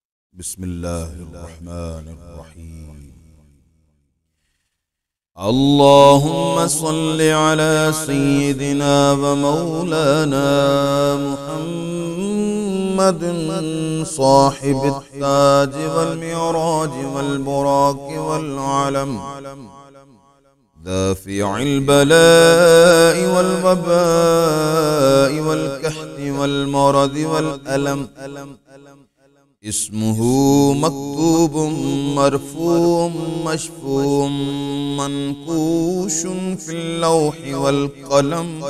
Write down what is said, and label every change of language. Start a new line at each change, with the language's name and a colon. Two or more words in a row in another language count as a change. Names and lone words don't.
Arabic: बिस्मिल्लाहिर्रहमानिर्रहीम। اللهم صل على سيدنا و مولانا محمد صاحب التاج والمعراج والبراق والعلم دافع البلاء والوباء والقحط والمرض والألم اسمه مكتوب مرفوع مشفوع منقوش في اللوح والقلم